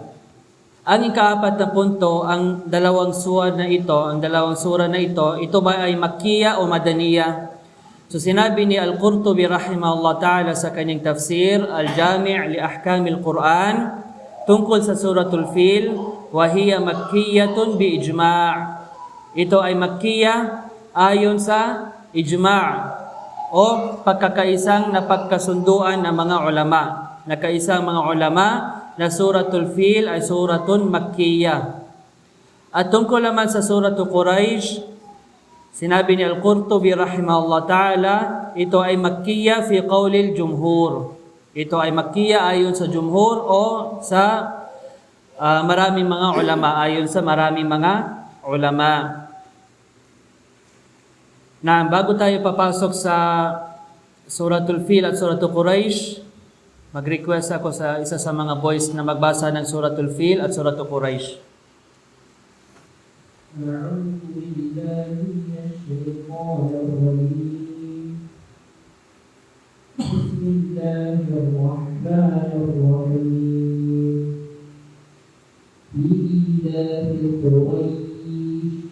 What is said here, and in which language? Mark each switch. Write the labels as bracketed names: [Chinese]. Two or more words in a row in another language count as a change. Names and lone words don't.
[Filipino] Ang ika-4 na punto, ang dalawang sura na ito, ito ba ay Makkiya o Madaniya? So sinabi ni Al-Qurtubi [Arabic] رحمه الله تعالى [Filipino] sa kanyang tafsir, Al-Jami' li Ahkamil Quran, tungkol sa Suratul Fil, [Arabic] وهي مكية بالإجماع'. [Filipino] Ito ay Makkiya ayon sa ijma' o pagkakaisang napagkasunduan ng mga ulama. Nakaisang mga ulama na Suratul Fil ay [Arabic] سورة مكية. [Filipino] At tungkol naman sa Suratul Quraysh, sinabi ni Al-Qurtubi [Arabic] رحمه الله تعالى, [Filipino] ito ay [Arabic] مكية في قول الجمهور. [Filipino] Ito ay Makkiya ayon sa jumhur o sa maraming mga ulama, ayon sa maraming mga ulama. Na bago tayo papasok sa Suratul Fil at Suratul Quraysh, mag-request ako sa isa sa mga boys na magbasa ng Suratul Fil at Suratul Quraysh. [Arabic] أعوذ بالله من الشيطان الرجيم بسم الله الرحمن الرحيم لإيلاف قريش